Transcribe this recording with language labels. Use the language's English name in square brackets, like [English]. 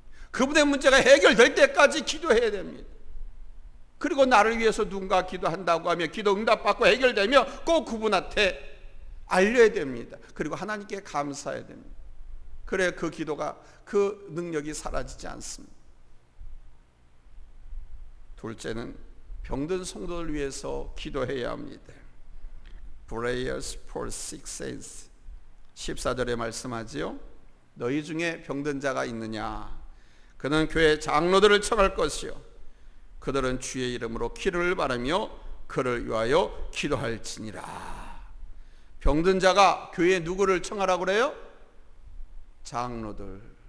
[Korean] 그분의 문제가 해결될 때까지 기도해야 됩니다. 그리고 나를 위해서 누군가 기도한다고 하면 기도 응답받고 해결되면 꼭 그분한테 알려야 됩니다. 그리고 하나님께 감사해야 됩니다. 그래야 그 기도가, 그 능력이 사라지지 않습니다. 둘째는 병든 성도를 위해서 기도해야 합니다. [English] Prayers for sick saints. [Korean] 14절에 말씀하지요. 너희 중에 병든 자가 있느냐? 그는 교회 장로들을 청할 것이요 그들은 주의 이름으로 기름을 바라며 그를 위하여 기도할지니라. 병든 자가 교회에 누구를 청하라고 그래요? 장로들.